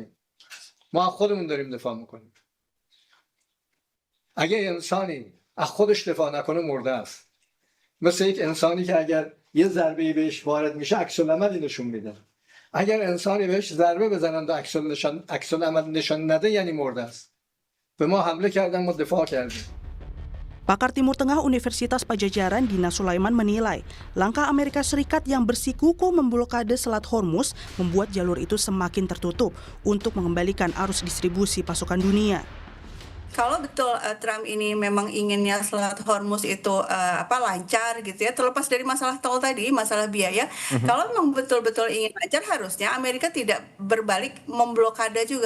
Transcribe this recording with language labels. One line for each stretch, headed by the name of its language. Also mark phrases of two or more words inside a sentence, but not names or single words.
Persian: ما از خودمون داریم دفاع میکنیم. اگه انسانی از خودش دفاع نکنه مرده است. مثل یک انسانی که اگر یه ضربه‌ای بهش وارد میشه عکس العملی نشون میده. اگر انسانی بهش ضربه بزنند و عکس العمل نشان نده یعنی مرده است. به ما حمله کردن، ما دفاع کردیم.
Indonesian: Pakar Timur Tengah Universitas Pajajaran Dina Sulaiman menilai langkah Amerika Serikat yang bersikukuh memblokade Selat Hormuz membuat jalur itu semakin tertutup untuk mengembalikan arus distribusi pasokan dunia. Kalau betul Trump ini memang inginnya Selat Hormuz itu lancar gitu ya, terlepas dari masalah tol tadi, masalah biaya, kalau memang betul-betul ingin lancar harusnya Amerika tidak berbalik memblokade juga.